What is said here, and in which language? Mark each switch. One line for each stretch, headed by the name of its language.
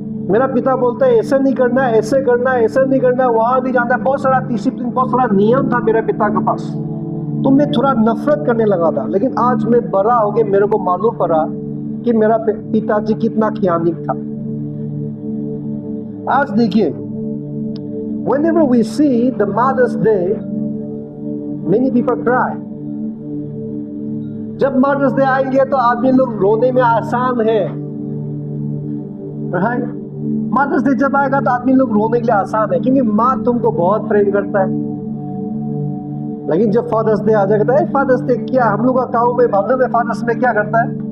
Hindi: मेरा पिता बोलता है ऐसे नहीं करना, ऐसे करना, ऐसे नहीं करना, वहां नहीं जाना. बहुत सारा डिसिप्लिन, बहुत सारा नियम था मेरे पिता के पास, तो मैं थोड़ा नफरत करने लगा था. लेकिन आज मैं बड़ा हो गया, मेरे को मालूम पड़ा कि मेरा पिताजी कितना ज्ञानी था. आज देखिए,
English: whenever we see the Mother's Day, many people cry.
Hindi: जब मदर्स डे आएंगे तो आदमी लोग रोने में आसान है, राइट? मदर्स डे जब आएगा तो आदमी लोग रोने के लिए आसान है, क्योंकि माँ तुमको बहुत प्रेम करता है. लेकिन जब फादर्स डे आ जाएगा तो फादर्स डे क्या, हम लोग का गाँव में मालूम है फादर्स में क्या करता है?